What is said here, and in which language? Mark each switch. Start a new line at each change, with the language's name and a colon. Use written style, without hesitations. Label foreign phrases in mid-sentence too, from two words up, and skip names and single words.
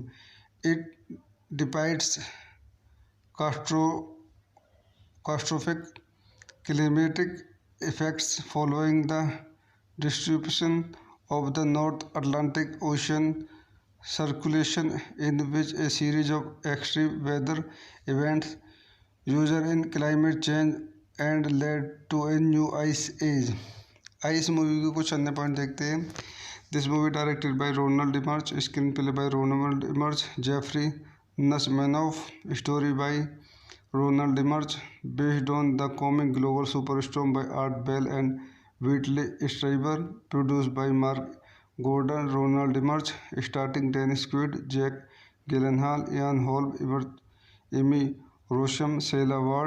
English: It depicts catastrophic climatic effects following the distribution of the North Atlantic Ocean circulation, in which a series of extreme weather events usher in climate change and led to a new ice age.
Hindi: आइस मूवी के कुछ अन्य पॉइंट देखते हैं।
English: This movie directed by Ronald Emmerich, screen play by Ronald Emmerich, Jeffrey Nachmanoff, story by Ronald Emmerich, based on the comic Global Superstorm by Art Bell and Whitley Strieber, produced by Mark Gordon, Ronald Emmerich, starting Dennis Quaid, Jake Gyllenhaal, Ian Holm, Emmy Rossum, Sela Ward.